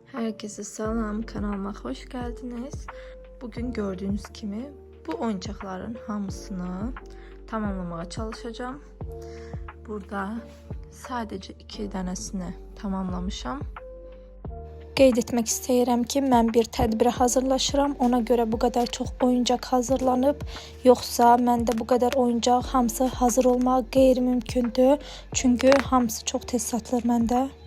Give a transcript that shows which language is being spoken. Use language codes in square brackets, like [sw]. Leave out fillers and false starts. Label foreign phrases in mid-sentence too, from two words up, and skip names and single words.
[tr] Herkese salam, kanalıma hoş geldiniz. Bugün gördüğünüz kimi bu oyuncakların hamısını tamamlamaya çalışacağım. Burada sadece 2 tanesini tamamlamışam. [az] Qeyd etmək istəyirəm ki, mən bir tədbirə hazırlaşıram. Ona görə bu qədər çox oyuncaq hazırlanıb. Yoxsa məndə bu qədər oyuncaq hamısı hazır olmaq qeyri-mümkündür. Çünki hamısı çox tez satılır məndə.